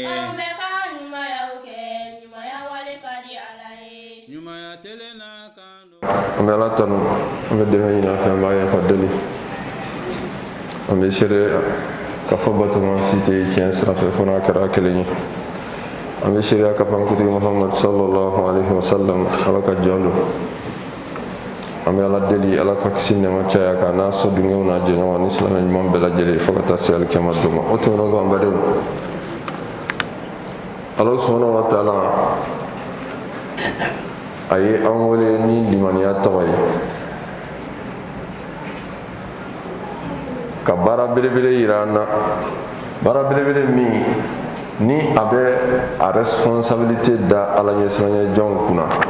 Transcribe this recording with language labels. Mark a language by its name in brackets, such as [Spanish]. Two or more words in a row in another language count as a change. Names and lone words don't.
[Bambara] An bɛ ka ɲumanyaw kɛ, ɲumanya wale ka di Ala ye. Ɲumanya telen na kan do. An bɛ Ala tanu, an bɛ dɛmɛ ɲini a fɛ, an b'a yafa deli. An bɛ seede k'a fɔ batoma si tɛ tiɲɛ sira fɛ fo n'a kɛra kelen ye. An bɛ seede k'a fɔ an kuntigi Muhammad [Arabic] صلى الله عليه وسلم [Bambara] Ala ka jɔn don. An bɛ Ala deli Ala ka kisi nɛɛma caya k'a n'a sɔdunkew n'a jɛɲɔgɔn ni silamɛ ɲuman bɛɛ lajɛlen fo ka taa se alikiyama don ma. O tɛmɛnen kɔ an badenw, Ala [Arabic] سبحانه وتعالى [Bambara] a ye an wele ni limaniya tɔgɔ ye ka baara belebele yira an na, baara belebele min ni a bɛ a responsabilité da Ala ɲɛsiranɲɛ jɔnw kunna.